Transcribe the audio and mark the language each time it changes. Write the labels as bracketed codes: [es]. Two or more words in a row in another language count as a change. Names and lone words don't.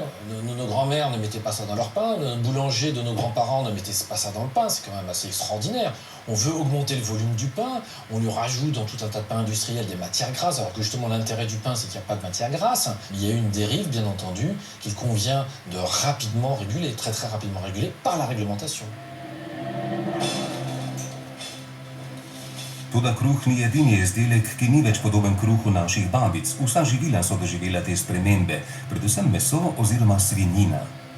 [fr] Nos grands-mères ne mettaient pas ça dans leur pain, le boulanger de nos grands-parents ne mettait pas ça dans le pain. C'est quand même assez extraordinaire. On veut augmenter le volume du pain, on lui rajoute dans tout un tas de pains industriels des matières grasses, alors que justement l'intérêt du pain, c'est qu'il n'y a pas de matières grasses. Il y a une dérive, bien entendu, qu'il convient de rapidement réguler, très très rapidement réguler, par la réglementation. [sl] Toda kruh ni edini izdelek, ki ni več podoben kruhu naših babic. Vsa živila so doživela te spremembe, predvsem meso oziroma svinjina.